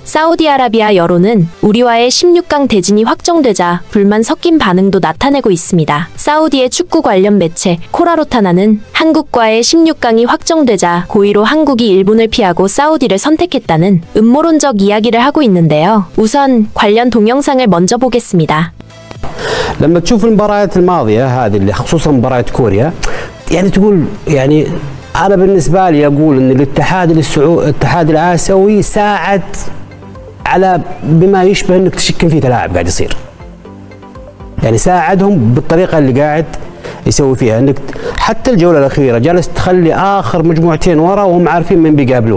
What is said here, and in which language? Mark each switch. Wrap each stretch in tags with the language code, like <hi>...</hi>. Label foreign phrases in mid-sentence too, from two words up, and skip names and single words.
<ko>사우디아라비아 여론은 우리와의 16강 대진이 확정되자 불만 섞인 반응도 나타내고 있습니다. 사우디의 축구 관련 매체 코라로타나는 한국과의 16강이 확정되자 고의로 한국이 일본을 피하고 사우디를 선택했다는 음모론적 이야기를 하고 있는데요. 우선 관련 동영상을 먼저 보겠습니다.</ko> <ar>لما تشوف المباريات الماضية هذه اللي خصوصا مباراة كوريا يعني تقول يعني أنا بالنسبة لي أقول إن الاتحاد الآسيوي ساعد على بما يشبه إنك تشكل فيه تلاعب قاعد يصير. يعني ساعدهم بالطريقة اللي قاعد يسوي فيها إنك حتى الجولة الأخيرة جالس تخلي آخر مجموعتين ورا وهم عارفين من بيقابلون.</ar>